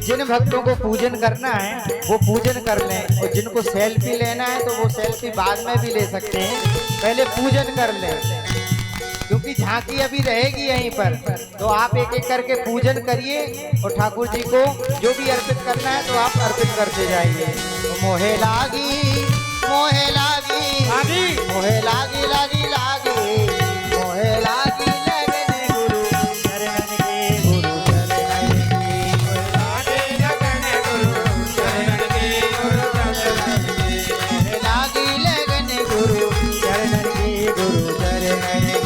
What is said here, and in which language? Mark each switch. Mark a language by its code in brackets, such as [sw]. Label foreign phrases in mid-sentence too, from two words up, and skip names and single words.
[hi] जिन भक्तों को पूजन करना है वो पूजन कर लें और जिनको सेल्फी लेना है तो वो सेल्फी बाद में भी ले सकते हैं पहले पूजन कर लें क्योंकि झांकी अभी रहेगी यहीं पर तो आप एक एक करके पूजन करिए और ठाकुर जी को जो भी अर्पित करना है तो आप अर्पित करते जाइए तो मोहे लागी मोहे लागी आदि मोहे लागी लागी लागी मोहे लागी लगन गुरु चरणन के गुरु चरणन के लागे लगन गुरु चरण के गुरु चरण के मोहे लागी लगन गुरु चरणन के गुरु चरणन के